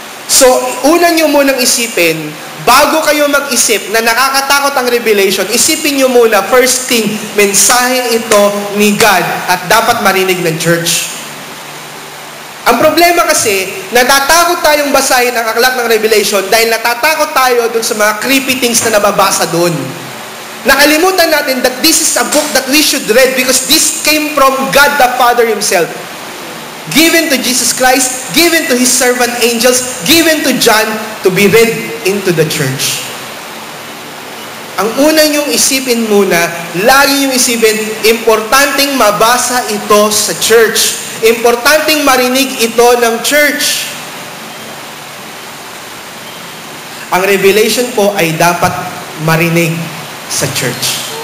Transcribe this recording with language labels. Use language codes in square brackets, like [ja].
[tl] So, una nyo munang isipin, bago kayo mag-isip na nakakatakot ang revelation, isipin nyo muna, [en] first thing, [tl] mensahe ito ni God at dapat marinig ng church. Ang problema kasi, natatakot tayong basahin ang aklat ng Revelation dahil natatakot tayo dun sa mga [en] creepy things [tl] na nababasa dun. Nakalimutan natin [en] that this is a book that we should read because this came from God the Father Himself. Given to Jesus Christ, given to His servant angels, given to John to be read into the church. [tl] Ang una niyong isipin muna, lagi niyong isipin, importanteng mabasa ito sa church. Importanteng marinig ito ng church. Ang revelation po ay dapat marinig sa church.